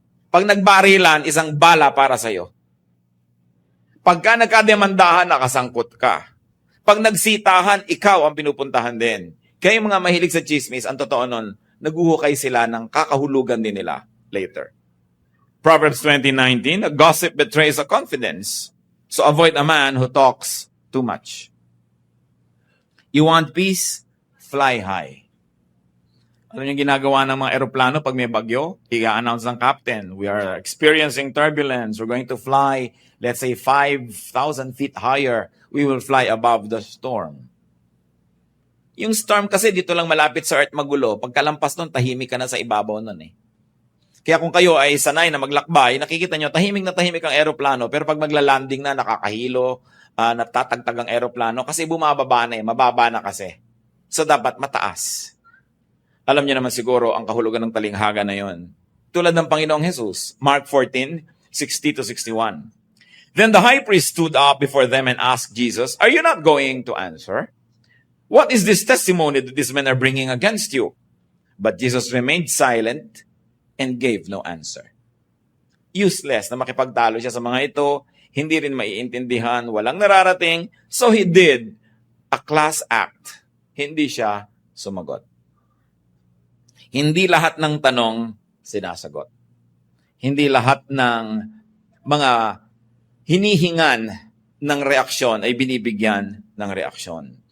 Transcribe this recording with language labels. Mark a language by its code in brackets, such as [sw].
[tl] Pag nagbarilan, isang bala para sa'yo. Pagka nagkademandahan, nakasangkot ka. Pag nagsitahan, ikaw ang pinupuntahan din. Kaya yung mga mahilig sa chismis, ang totoo nun, naguhukay sila ng kakahulugan din nila later. [en] Proverbs 20:19, a gossip betrays a confidence. So avoid a man who talks too much. You want peace? Fly high. Ano yung ginagawa ng mga eroplano pag may bagyo? [tl] I-announce ng captain, [en] we are experiencing turbulence. We're going to fly, let's say, 5,000 feet higher. We will fly above the storm. [tl] Yung storm kasi dito lang malapit sa earth magulo. Pagkalampas nun, tahimik ka na sa ibabaw nun . Kaya kung kayo ay sanay na maglakbay, nakikita nyo, tahimik na tahimik ang eroplano, pero pag magla-landing na, nakakahilo, natatagtag ang eroplano, kasi bumababa na mababa na kasi. So dapat mataas. Alam niyo naman siguro ang kahulugan ng talinghaga na yon. Tulad ng Panginoong Jesus, Mark 14:60-61. [en] Then the high priest stood up before them and asked Jesus, "Are you not going to answer? What is this testimony that these men are bringing against you?" But Jesus remained silent and gave no answer. [tl] Useless na makipagtalo siya sa mga ito, hindi rin maiintindihan, walang nararating, [en] so he did a class act. [tl] Hindi siya sumagot. Hindi lahat ng tanong sinasagot. Hindi lahat ng mga hinihingan ng reaksyon ay binibigyan ng reaksyon.